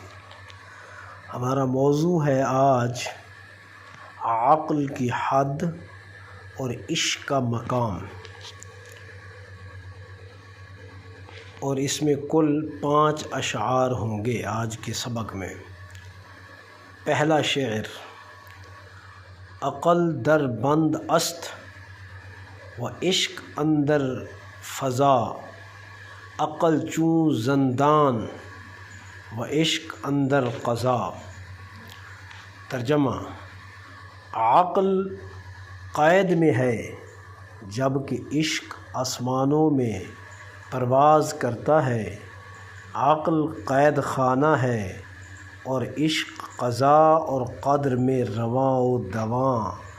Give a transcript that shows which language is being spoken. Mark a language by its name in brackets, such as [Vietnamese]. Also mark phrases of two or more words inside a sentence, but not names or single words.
[Urdu] ہمارا موضوع ہے آج عقل کی حد اور عشق کا مقام، اور اس میں کل 5 اشعار ہوں گے آج کے سبق میں۔ [Persian] پہلا شعر: عقل در بند است و عشق اندر فضا، عقل چون زندان و عشق اندر قضا۔ [Urdu] ترجمہ: عقل قید میں ہے جبکہ عشق آسمانوں میں پرواز کرتا ہے۔ عقل قید خانہ ہے اور عشق قضا اور قدر میں رواں و دواں۔